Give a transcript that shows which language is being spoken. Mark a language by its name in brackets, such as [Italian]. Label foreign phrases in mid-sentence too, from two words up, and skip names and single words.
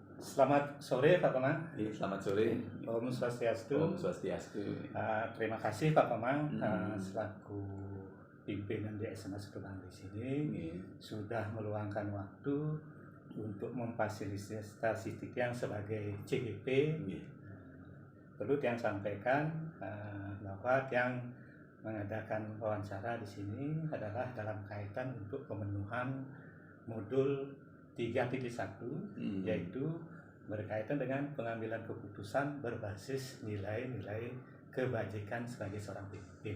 [Indonesian] Selamat sore Pak Pemang. Selamat sore. [Balinese] Om Swastiastu. Om Swastiastu. [Indonesian] Terima kasih Pak Pemang Hmm. selaku pimpinan di SMA 1 Bangli sini sudah meluangkan waktu untuk memfasilitasi Tiang sebagai CGP. Perlu Tiang sampaikan bahwa Tiang mengadakan wawancara di sini adalah dalam kaitan untuk pemenuhan modul 3.1 yaitu berkaitan dengan pengambilan keputusan berbasis nilai-nilai kebajikan sebagai seorang pemimpin.